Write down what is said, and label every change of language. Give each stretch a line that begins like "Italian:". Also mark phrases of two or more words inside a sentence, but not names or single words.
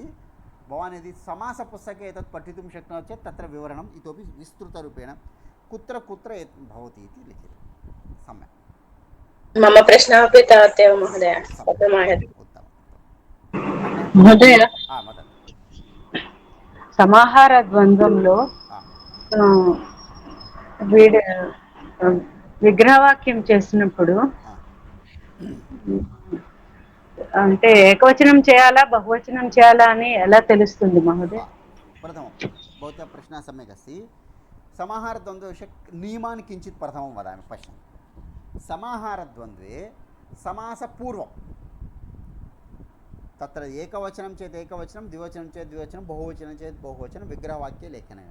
Sanskrit: भवान् यदि समासपुस्तके एतत् पठितुं शक्नोति चेत् तत्र विवरणम् इतोपि विस्तृतरूपेण कुत्र कुत्र भवति इति लिखितं। सम्यक्। मम प्रश्नः अपि तावदेव महोदय। మహోదయ वदतु।
Telugu: సమాహార ద్వంద్వంలో వీడు విగ్రహవాక్యం చేసినప్పుడు అంటే ఏకవచనం చేయాలా బహువచనం చేయాలా అని ఎలా తెలుస్తుంది మహోదయ?
Sanskrit: प्रथमं भवतः प्रश्नः सम्यक् अस्ति। समाहारद्वन्द्वविषये नियमान् किञ्चित् प्रथमं वदामि पश्यन्तु। समाहारद्वन्द्वे समासपूर्वं तत्र एकवचनं चेत् एकवचनं द्विवचनं चेत् द्विवचनं बहुवचनं चेत् बहुवचनं विग्रहवाक्ये लेखनीयं।